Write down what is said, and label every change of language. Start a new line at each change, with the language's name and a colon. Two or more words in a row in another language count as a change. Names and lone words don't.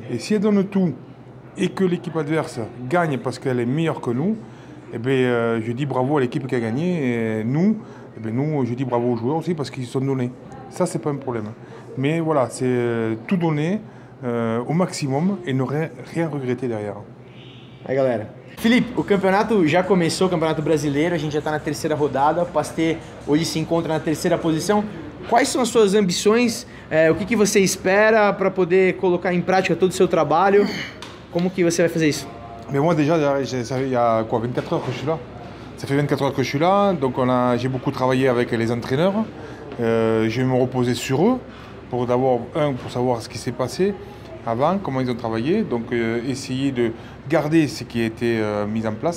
French: Et si elle donne tout et que l'équipe adverse gagne parce qu'elle est meilleure que nous, eh bien, je dis bravo à l'équipe qui a gagné. Et nous, je dis bravo aux joueurs aussi parce qu'ils se sont donnés. Ça, c'est pas un problème. Mais voilà, c'est tout donner au maximum et ne rien regretter derrière.
Portuguese: Aí, galera. Felipe, o campeonato já começou, o Campeonato Brasileiro, a gente já está na terceira rodada, o Pasteur hoje se encontra na terceira posição. Quais são as suas ambições? O que você espera para poder colocar em prática todo o seu trabalho? Como que você vai fazer isso?
French: Mais moi déjà, il y a quoi, 24 heures que je suis là. Ça fait 24 heures que je suis là, donc j'ai beaucoup travaillé avec les entraîneurs. Je vais me reposer sur eux, pour d'abord, pour savoir ce qui s'est passé avant, comment ils ont travaillé, donc essayer de garder ce qui a été mis en place.